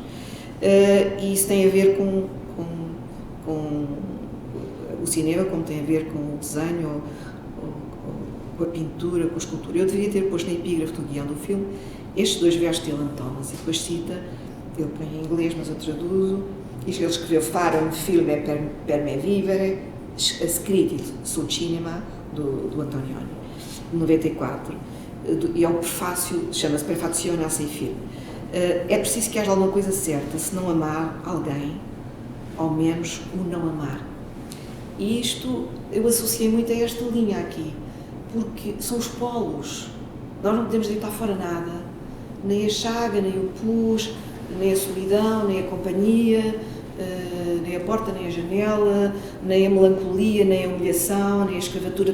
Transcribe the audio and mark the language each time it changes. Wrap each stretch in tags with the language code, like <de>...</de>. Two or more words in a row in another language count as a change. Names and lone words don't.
<pt>E isso tem a ver com o cinema, como tem a ver com o desenho, ou com a pintura, com a escultura. Eu deveria ter posto na epígrafe do guião do filme estes 2 versos de Dylan Thomas, e depois cita, ele põe em inglês, mas eu traduzo, ele escreveu</pt> <it>Fare un film per me vivere, scritto sul cinema,</it> <pt>do Antonioni, de 94, e é um prefácio, chama-se Prefazione a sei film. É preciso que haja alguma coisa certa, se não amar alguém, ao menos o não amar. E isto eu associei muito a esta linha aqui, porque são os polos. Nós não podemos deitar fora nada, nem a chaga, nem o pus, nem a solidão, nem a companhia, nem a porta, nem a janela, nem a melancolia, nem a humilhação, nem a escravatura.</pt>